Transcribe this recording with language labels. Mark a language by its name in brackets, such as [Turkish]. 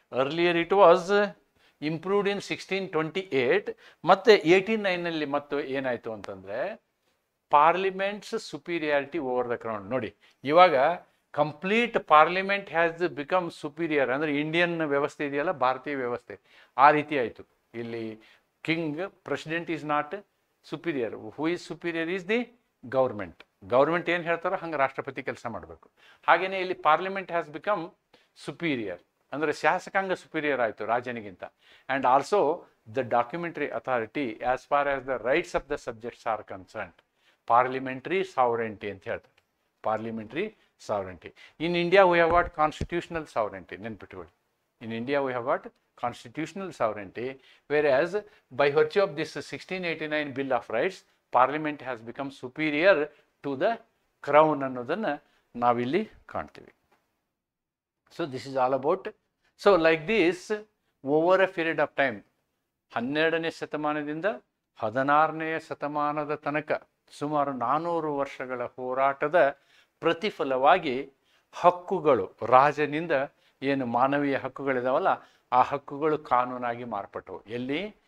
[English] Earlier it was improved in 1628. [Kannada] ಮತ್ತೆ 1809ನಲ್ಲಿ ಮತ್ತು ಏನಾಯ್ತು ಅಂತಂದ್ರೆ [English] Parliament's superiority over the crown. [Kannada] ನೋಡಿ, ಇವಾಗ [English] Complete parliament has become superior. [Kannada] ಅಂದ್ರೆ ಇಂಡಿಯನ್ ವ್ಯವಸ್ಥೆ ಇದೆಯಲ್ಲ, ಭಾರತೀಯ ವ್ಯವಸ್ಥೆ, ಆ ರೀತಿ ಆಯಿತು. [English] ಇಲ್ಲಿ president is not superior. Who is superior is the government [Kannada] ಏನು ಹೇಳ್ತಾರೋ ಹಂಗೆ ರಾಷ್ಟ್ರಪತಿ ಕೆಲಸ ಮಾಡಬೇಕು. ಹಾಗೇನೆ ಇಲ್ಲಿ [English] parliament has become superior, [Kannada] ಅಂದರೆ ಶಾಸಕಾಂಗ ಸುಪೀರಿಯರ್ ಆಯಿತು ರಾಜನಿಗಿಂತ. [English] And also the documentary authority as far as the rights of the subjects are concerned. [Kannada] Parliamentary ಸಾವರೆಂಟಿ ಅಂತ ಹೇಳ್ತಾರೆ. Parliamentary ಸಾವರೆಂಟಿ. [English] In India we have what constitutional sovereignty. ನೆನ್ಪಿಟ್ಕೊಳ್ಳಿ, in India we have what constitutional sovereignty, whereas by virtue of this 1689 Bill of Rights, Parliament has become superior to the Crown [Kannada] ಅನ್ನೋದನ್ನು ನಾವಿಲ್ಲಿ ಕಾಣ್ತೀವಿ. [English] So this is all about. So like this, over a period of time, [Kannada] 12ನೇ ಶತಮಾನದಿಂದ 16ನೇ ಶತಮಾನದ ತನಕ ಸುಮಾರು 400 ವರ್ಷಗಳ ಹೋರಾಟದ ಪ್ರತಿಫಲವಾಗಿ ಹಕ್ಕುಗಳು, ರಾಜನಿಂದ ಏನು ಮಾನವೀಯ ಹಕ್ಕುಗಳಿದಾವಲ್ಲ, ಆ ಹಕ್ಕುಗಳು ಕಾನೂನಾಗಿ ಮಾರ್ಪಟ್ಟವು. ಎಲ್ಲಿ?